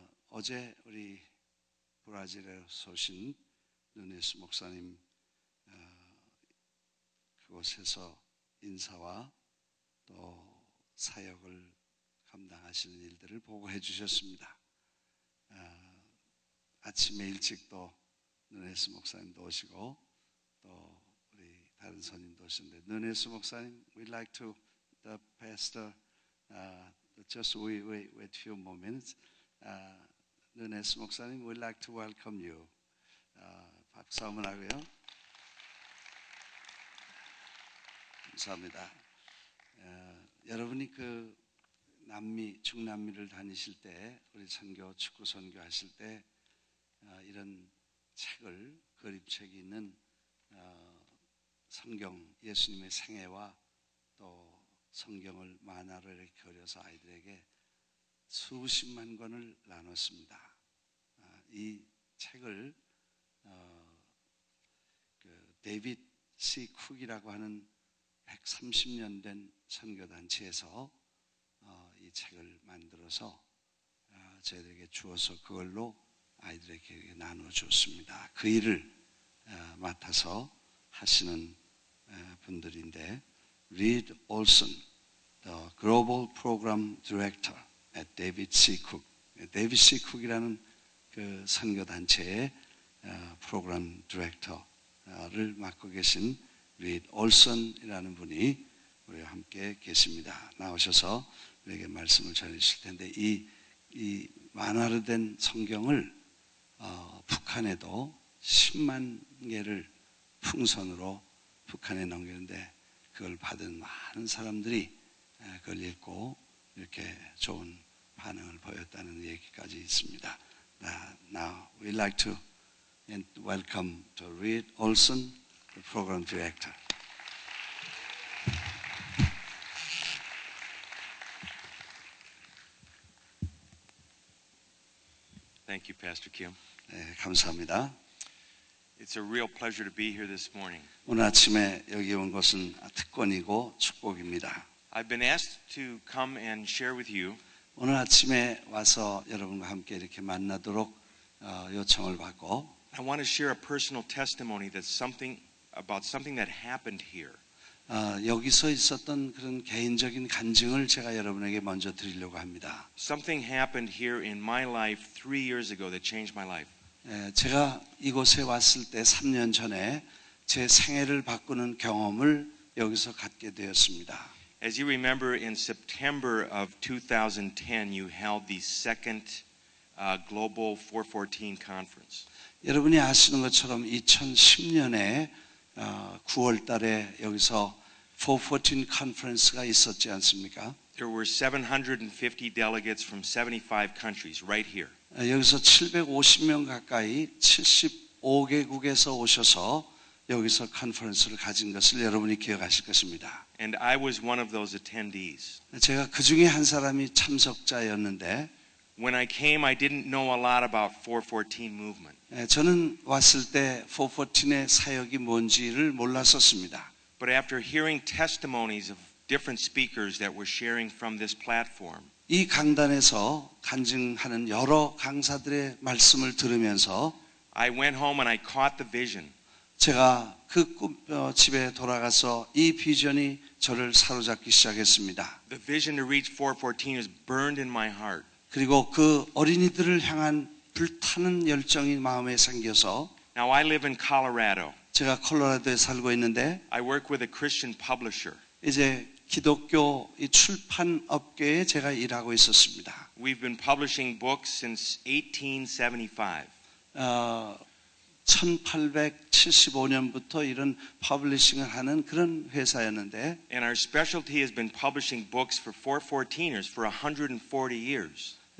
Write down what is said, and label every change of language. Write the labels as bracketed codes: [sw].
[ko] 어제 우리 브라질에서 오신 누네스 목사님 그곳에서 인사와 또 사역을 감당하시는 일들을 보고해 주셨습니다. 아침에 일찍 또 누네스 목사님도 오시고 또 우리 다른 손님도 오시는데 누네스 목사님, [en] we'd like to the pastor just wait few moments. 누네스 목사님, we'd like to welcome you. [ko] 박수 한번 하고요. 감사합니다. 여러분이 그 남미, 중남미를 다니실 때, 우리 선교, 축구 선교 하실 때 이런 책을, 그림책이 있는 성경, 예수님의 생애와 또 성경을 만화로 이렇게 그려서 아이들에게 수십만 권을 나눴습니다. 이 책을 데이빗 C. 쿡이라고 하는 130년 된 선교단체에서 이 책을 만들어서 저희들에게 주어서 그걸로 아이들에게 나눠줬습니다. 그 일을 맡아서 하시는 분들인데 [en] Reed Olson, the Global Program Director at David C. [ko] Cook. 데이빗 C. 쿡이라는 그 선교단체의 프로그램 디렉터를 맡고 계신 Reed Olson이라는 분이 우리와 함께 계십니다. 나오셔서 우리에게 말씀을 전해주실 텐데 이 만화로 된 성경을 북한에도 10만 개를 풍선으로 북한에 넘기는데 그걸 받은 많은 사람들이 그걸 읽고 이렇게 좋은 반응을 보였다는 얘기까지 있습니다. [en] Now we'd like to welcome to Reed Olson, the program director. Thank you, Pastor Kim. [ko] 네, 감사합니다. [en] It's a real pleasure to be here this morning. [ko] 오늘 아침에 여기 온 것은 특권이고 축복입니다. [en] I've been asked to come and share with you [ko] 오늘 아침에 와서 여러분과 함께 이렇게 만나도록 요청을 받고 [en] I want to share a personal testimony that's about something that happened here. [ko] 여기서 있었던 그런 개인적인 간증을 제가 여러분에게 먼저 드리려고 합니다. [en] Something happened here in my life 3 years ago that changed my life. [ko] 제가 이곳에 왔을 때 3년 전에 제 생애를 바꾸는 경험을 여기서 갖게 되었습니다. [en] As you remember, in September of 2010, you held the second Global 414 conference. [ko] 여러분이 아시는 것처럼 2010년에 9월 달에 여기서 414 컨퍼런스가 있었지 않습니까? [en] There were 750 delegates from 75 countries right here. [ko] 여기서 750명 가까이 75개국에서 오셔서 여기서 컨퍼런스를 가진 것을 여러분이 기억하실 것입니다. [en] And I was one of those attendees. [ko] 제가 그 중에 한 사람이 참석자였는데 [en] When I came, I didn't know a lot about 414 movement. [ko] 저는 왔을 때 414의 사역이 뭔지를 몰랐었습니다. [en] But after hearing testimonies of different speakers that were sharing from this platform, [ko] 이 강단에서 간증하는 여러 강사들의 말씀을 들으면서 [en] I went home and I caught the vision. [ko] 제가 그 집에 돌아가서 이 비전이 저를 사로잡기 시작했습니다. [en] The vision to reach 414 is burned in my heart. [ko] 그리고 그 어린이들을 향한 불타는 열정이 마음에 생겨서 [en] Now I live in Colorado. [ko] 제가 콜로라도에 살고 있는데 [en] I work with a Christian publisher. [ko] 이제 기독교 이 출판 업계에 제가 일하고 있었습니다. [en] We've been publishing books since 1875. [ko] 1875년부터 이런 퍼블리싱을 하는 그런 회사였는데 [en] And our specialty has been publishing books for 414ers for 140 years.